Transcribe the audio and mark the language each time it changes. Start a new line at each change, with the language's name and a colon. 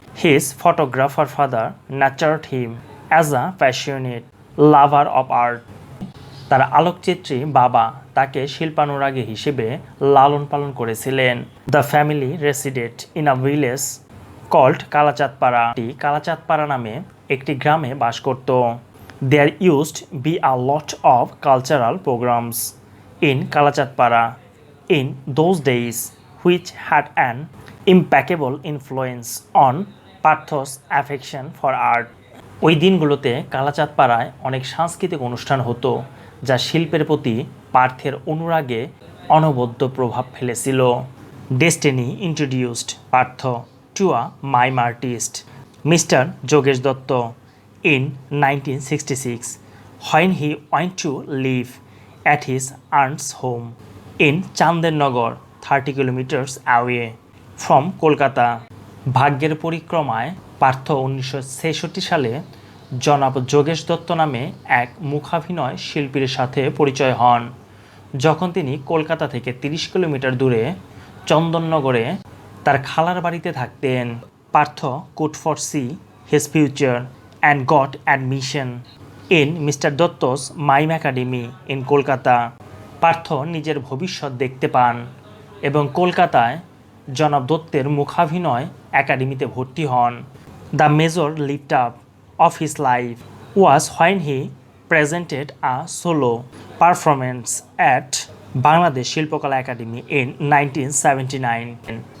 English: His photographer father nurtured him as a passionate lover of art.
Bangla: তার আলোকচিত্রী বাবা তাকে শিল্পানুরাগী হিসেবে লালন পালন করেছিলেন।
English: The family resided in a village called Kalachandpara.
Bangla: Kalachandpara নামে একটি গ্রামে বাস করত।
English: There used be a lot of cultural programs in Kalachatpara in those days, which had an impeccable influence on Partho's affection for art.
Bangla: ওই দিনগুলোতে কালাচাঁদপাড়ায় অনেক সাংস্কৃতিক অনুষ্ঠান হতো, যা শিল্পের প্রতি পার্থের অনুরাগে অনবদ্য প্রভাব ফেলেছিল।
English: Destiny introduced Partho to a mime artist, Mr. Jogesh Dutta, in 1966 when he went to live at his aunt's home in Chandernagar, 30 kilometers away from Kolkata.
Bangla: ভাগ্যের পরিক্রমায় পার্থ 1966 সালে জনাব যোগেশ দত্ত নামে এক মুখাভিনয় শিল্পীর সাথে পরিচয় হন, যখন তিনি কলকাতা থেকে 30 কিলোমিটার দূরে চন্দননগরে তার খালার বাড়িতে থাকতেন।
English: Partho could foresee his future and got admission in Mr. Dotto's Mime Academy in Kolkata.
Bangla: Partha নিজের ভবিষ্যৎ দেখতে পান এবং কলকাতায় জনাব দত্তের মুখাভিনয় একাডেমিতে ভর্তি হন।
English: The major lift up of his life was when he presented a solo performance at Bangladesh Shilpakala Academy in 1979।